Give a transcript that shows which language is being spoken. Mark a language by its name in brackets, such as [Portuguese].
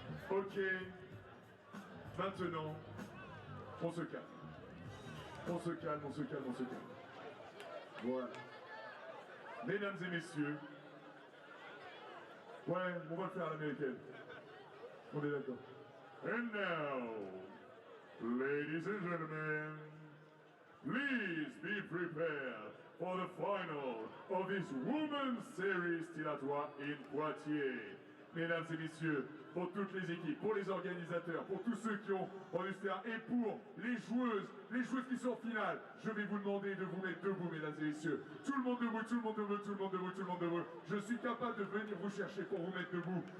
[French] Ok. Maintenant, on se calme. On se calme, on se calme, on se calme. Voilà. Mesdames et messieurs. Ouais, on va le faire à l'américaine. On est d'accord. [English] And now, ladies and gentlemen, please be prepared for the final of this Women's Series Stylatoi in Poitiers. [French] Mesdames et messieurs, pour toutes les équipes, pour les organisateurs, pour tous ceux qui ont rendu ce terrain et pour les joueuses qui sont en finale, je vais vous demander de vous mettre debout, mesdames et messieurs. Tout le monde debout, tout le monde debout, tout le monde debout, tout le monde debout. Je suis capable de venir vous chercher pour vous mettre debout.